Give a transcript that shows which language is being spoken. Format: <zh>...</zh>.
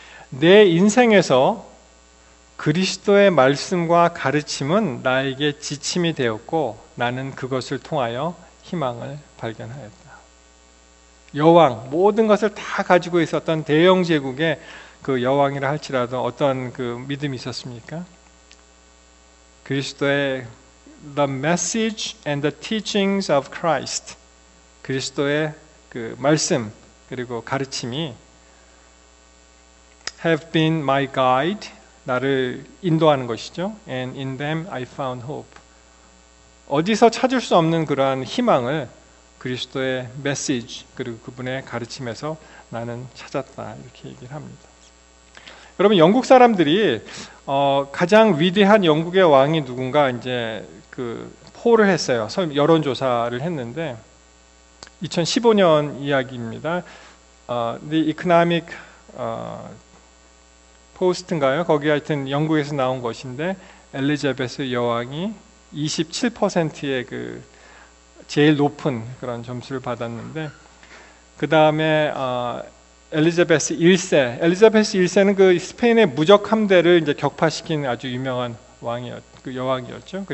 <ko>내 인생에서 그리스도의 말씀과 가르침은 나에게 지침이 되었고 나는 그것을 통하여 희망을 발견하였다. 여왕, 모든 것을 다 가지고 있었던 대영 제국의 그 여왕이라 할지라도 어떤 그 믿음이 있었습니까?</ko> <en>그리스도의 The message and the teachings of Christ,</en> <ko>그리스도의 그 말씀 그리고 가르침이</ko> <en>have been my guide,</en> <ko>나를 인도하는 것이죠.</ko> <en>And in them I found hope.</en> <ko>어디서 찾을 수 없는 그러한 희망을 그리스도의 메시지 그리고 그분의 가르침에서 나는 찾았다, 이렇게 얘기를 합니다. 여러분, 영국 사람들이 가장 위대한 영국의 왕이 누군가 이제 그 폴을 했어요. 여론조사를 했는데 2015년 이야기입니다. The Economic 포스트인가요? 거기 하여튼 영국에서 나온 것인데 엘리자베스 여왕이 27%의 그 제일 높은 그런 점수를 받았는데, 그 다음에 엘리자베스 1세는 그 스페인의 무적 함대를 이제 격파시킨 아주 유명한 그 여왕이었죠.</ko>